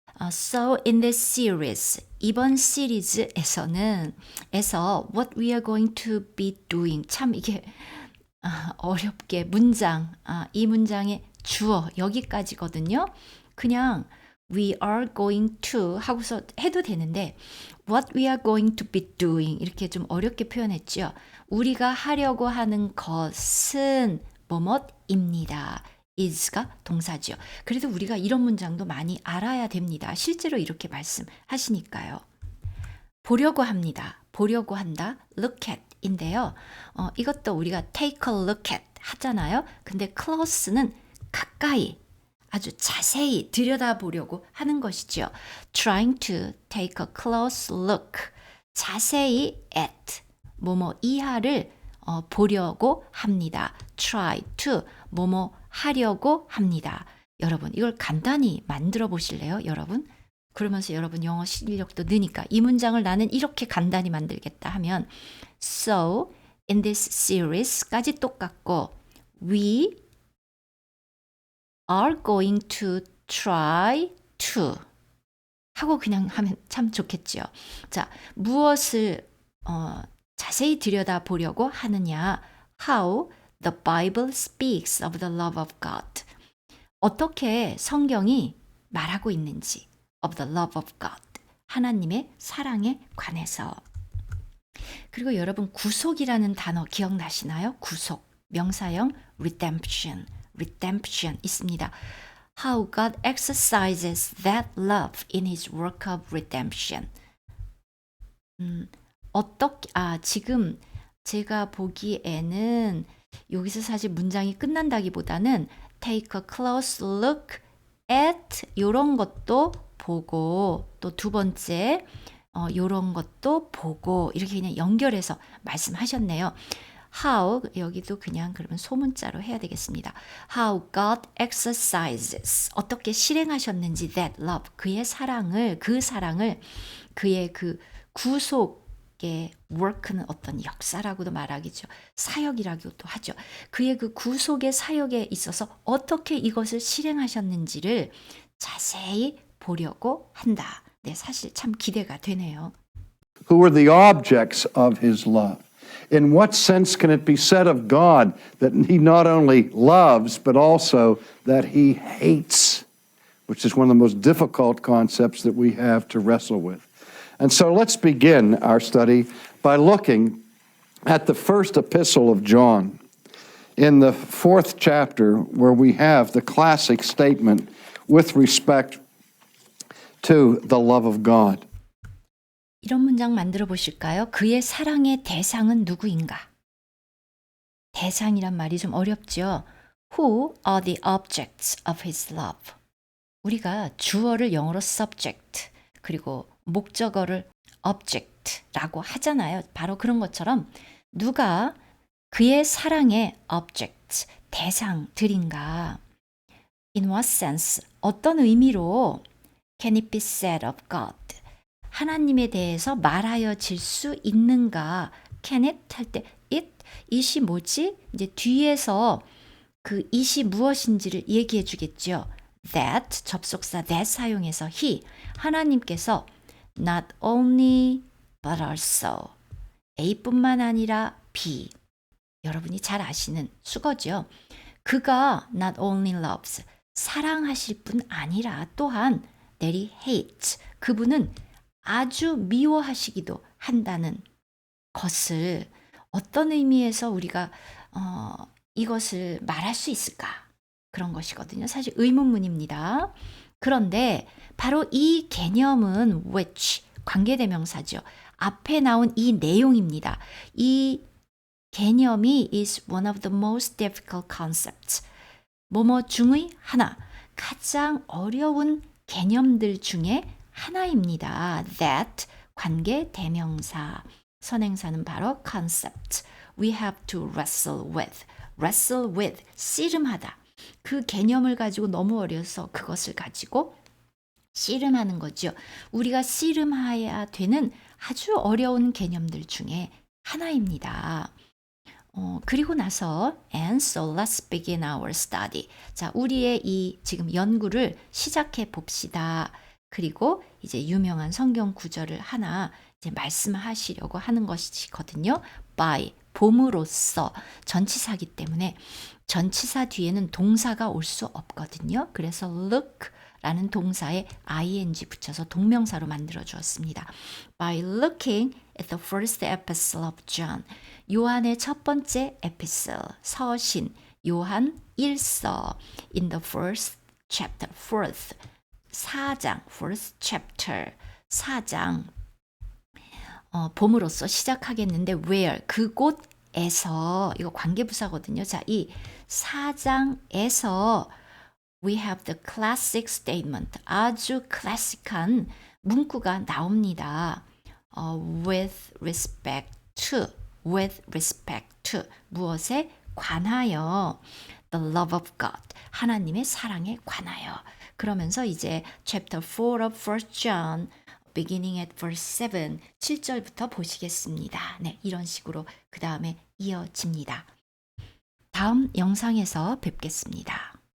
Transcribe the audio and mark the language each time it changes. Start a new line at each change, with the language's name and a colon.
English: So in this series,
Korean: 이번 시리즈에서는
English: what we are going to be doing,
Korean: 참 이게 어렵게 문장, 이 문장의 주어 여기까지거든요. 그냥
English: we are going to
Korean: 하고서 해도 되는데
English: what we are going to be doing
Korean: 이렇게 좀 어렵게 표현했죠. 우리가 하려고 하는 것은 뭐뭇입니다. is가 동사죠. 그래도 우리가 이런 문장도 많이 알아야 됩니다. 실제로 이렇게 말씀하시니까요. 보려고 합니다. 보려고 한다. look at 인데요. 이것도 우리가
English: take a look at
Korean: 하잖아요. 근데 close는 가까이 아주 자세히 들여다보려고 하는 것이죠.
English: trying to take a close look.
Korean: 자세히 at 뭐뭐 이하를 보려고 합니다. try to 뭐뭐 하려고 합니다. 여러분 이걸 간단히 만들어 보실래요? 여러분? 그러면서 여러분 영어 실력도 느니까 이 문장을 나는 이렇게 간단히 만들겠다 하면
English: So in this series
Korean: 까지 똑같고
English: We are going to try to
Korean: 하고 그냥 하면 참 좋겠죠. 자, 무엇을 자세히 들여다보려고 하느냐
English: How the Bible speaks of the love of God.
Korean: 어떻게 성경이 말하고 있는지
English: of the love of God.
Korean: 하나님의 사랑에 관해서. 그리고 여러분 구속이라는 단어 기억나시나요? 구속. 명사형 redemption. redemption 있습니다.
English: How God exercises that love in his work of redemption.
Korean: 지금 제가 보기에는 여기서 사실 문장이 끝난다기보다는
English: take a close look at
Korean: 이런 것도 보고 또 두 번째 이런 것도 보고 이렇게 그냥 연결해서 말씀하셨네요. How 여기도 그냥 그러면 소문자로 해야 되겠습니다.
English: How God exercises
Korean: 어떻게 실행하셨는지
English: that love
Korean: 그의 사랑을 그의 그 구속의 work는 어떤 역사라고도 말하기죠. 사역이라고도 하죠. 그의 그 구속의 사역에 있어서 어떻게 이것을 실행하셨는지를 자세히 보려고 한다. 네, 사실 참 기대가 되네요.
English: Who are the objects of his love? In what sense can it be said of God that he not only loves, but also that he hates, which is one of the most difficult concepts that we have to wrestle with. And so let's begin our study by looking at the first epistle of John in the 4th chapter, where we have the classic statement with respect to the love of God.
Korean: 이런 문장 만들어 보실까요? 그의 사랑의 대상은 누구인가? 대상이란 말이 좀 어렵죠.
English: Who are the objects of his love?
Korean: 우리가 주어를 영어로 subject 그리고 목적어를 object라고 하잖아요. 바로 그런 것처럼 누가 그의 사랑의 objects, 대상들인가?
English: In what sense?
Korean: 어떤 의미로
English: can it be said of God?
Korean: 하나님에 대해서 말하여질 수 있는가? Can it 할 때 it이 뭐지? 이제 뒤에서 그 it이 무엇인지를 얘기해 주겠죠. That 접속사 that 사용해서 he 하나님께서
English: not only but also
Korean: A뿐만 아니라 B 여러분이 잘 아시는 수거죠. 그가
English: not only loves
Korean: 사랑하실 뿐 아니라 또한
English: that he hates
Korean: 그분은 아주 미워하시기도 한다는 것을 어떤 의미에서 우리가 이것을 말할 수 있을까? 그런 것이거든요. 사실 의문문입니다. 그런데 바로 이 개념은 which 관계대명사죠. 앞에 나온 이 내용입니다. 이 개념이
English: is one of the most difficult concepts.
Korean: 뭐뭐 중의 하나, 가장 어려운 개념들 중에 하나입니다. That 관계대명사, 선행사는 바로 concept.
English: we have to wrestle with.
Korean: wrestle with, 씨름하다. 그 개념을 가지고 너무 어려서 그것을 가지고 씨름하는 거죠. 우리가 씨름해야 되는 아주 어려운 개념들 중에 하나입니다. 그리고 나서
English: and so let's begin our study.
Korean: 자, 우리의 이 지금 연구를 시작해 봅시다. 그리고 이제 유명한 성경 구절을 하나 이제 말씀하시려고 하는 것이거든요. by, 봄으로써 전치사기 때문에 전치사 뒤에는 동사가 올 수 없거든요. 그래서 look 라는 동사에 ing 붙여서 동명사로 만들어 주었습니다.
English: By looking at the first epistle of John.
Korean: 요한의 첫 번째 에피슬, 서신, 요한 1서
English: in the first chapter,
Korean: fourth, 4장, first chapter, 4장. 봄으로써 시작하겠는데 where, 그곳에서, 이거 관계부사거든요. 자, 이 4장에서 we have the classic statement. 아주 클래식한 문구가 나옵니다.
English: with respect to, with respect to,
Korean: 무엇에 관하여,
English: the love of God,
Korean: 하나님의 사랑에 관하여.
English: 그러면서 이제 chapter 4 of 1 John, beginning at verse 7,
Korean: 7절부터 보시겠습니다. 네, 이런 식으로 그 다음에 이어집니다. 다음 영상에서 뵙겠습니다.